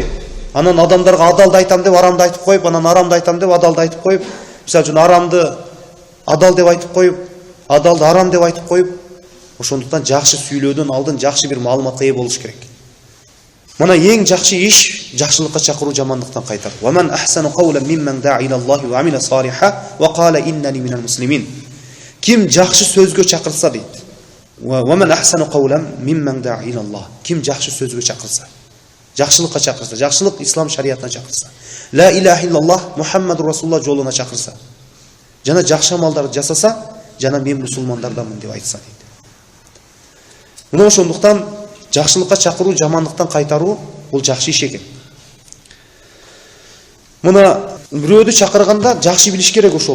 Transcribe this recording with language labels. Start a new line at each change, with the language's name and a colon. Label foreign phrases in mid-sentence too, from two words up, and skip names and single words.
Kyrgyz: Анан адамдарга адалды айтам деп арамды айтып коюп, анан арамды айтам деп адалды айтып коюп, мисалы үчүн арамды адал деп айтып коюп, адалды арам деп айтып коюп, ошондуктан жакшы сүйлөөдөн алдын жакшы бир маалыматка ээ болуш керек. Мына эң жакшы иш жакшылыкка чакыруу, жамандыктан кайтаруу.
Arabic: ومن أحسن قولا ممن دعا إلى الله وعمل صالحا وقال إنني من المسلمين.
Kyrgyz: Ким жакшы сөзгө чакырса дейт.
Arabic: ومن أحسن قولا ممن دعا إلى الله.
Kyrgyz: Ким жакшы сөзгө чакырса, жакшылыкка чакырса, жакшылык ислам шариятына чакырса,
Arabic: لا إله إلا الله محمد رسول الله
Kyrgyz: жолуна чакырса, жана жакшы амалдарды жасаса, жана мен мусулмандарданмын деп айтса дейт. Мына ошондуктан жакшылыкка чакыруу, жамандыктан кайтаруу бул жакшы иш экен. Мына бирөөдү чакырганда жакшы билиш керек ошол.